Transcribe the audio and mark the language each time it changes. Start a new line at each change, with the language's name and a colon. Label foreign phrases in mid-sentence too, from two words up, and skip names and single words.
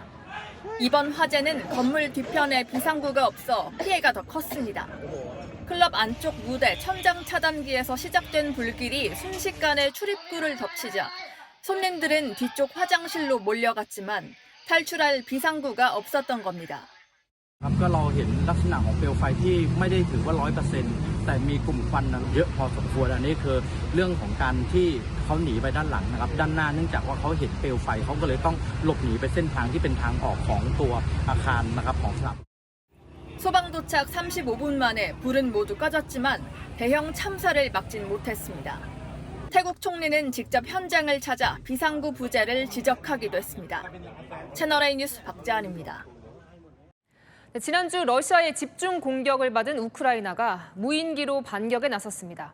Korean: 이번 화재는 건물 뒤편에 비상구가 없어 피해가 더 컸습니다. 클럽 안쪽 무대 천장 차단기에서 시작된 불길이 순식간에 출입구를 덮치자 손님들은 뒤쪽 화장실로 몰려갔지만 탈출할 비상구가 없었던 겁니다.
Thai: ก็เราเห็นลักษณะของเปลวไฟที่ไม่ได้ถือว่า 100% แต่มีกลุ่มควันเยอะพอสมควรอันนี้คือเรื่องของการที่เขาหนีไปด้านหลังนะครับด้านหน้าเนื่องจากว่าเขาเห็นเปลวไฟเขาก็เลยต้องหลบหนีไปเส้นทางที่เป็นทางออกของตัวอาคารนะครับของสถาบัน
Korean: 소방 도착 35분 만에 불은 모두 꺼졌지만 대형 참사를 막진 못했습니다. 태국 총리는 직접 현장을 찾아 비상구 부재를 지적하기도 했습니다. 채널A 뉴스 박재한입니다. 지난주 러시아의 집중 공격을 받은 우크라이나가 무인기로 반격에 나섰습니다.